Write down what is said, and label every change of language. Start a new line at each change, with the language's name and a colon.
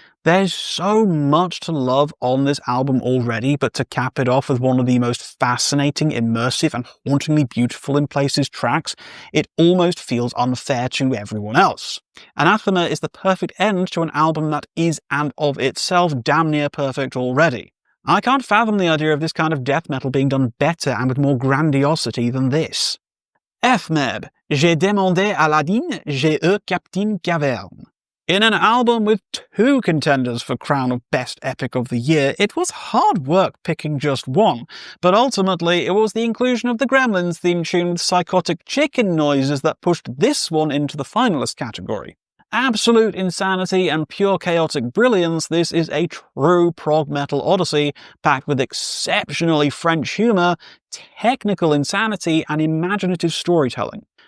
English: There's so much to love on this album already, but to cap it off with one of the most fascinating, immersive, and hauntingly beautiful in places tracks, it almost feels unfair to everyone else. Anathema is the perfect end to an album that is, and of itself, damn near perfect already. I can't fathom the idea of this kind of death metal being done better and with more grandiosity than this.
French: FMEB, J'ai demandé à Aladdin, j'ai eu Captain Caverne.
English: In an album with two contenders for crown of Best Epic of the Year, it was hard work picking just one, but ultimately it was the inclusion of the Gremlins theme tune with psychotic chicken noises that pushed this one into the finalist category. Absolute insanity and pure chaotic brilliance, this is a true prog metal odyssey packed with exceptionally French humour, technical insanity, and imaginative storytelling.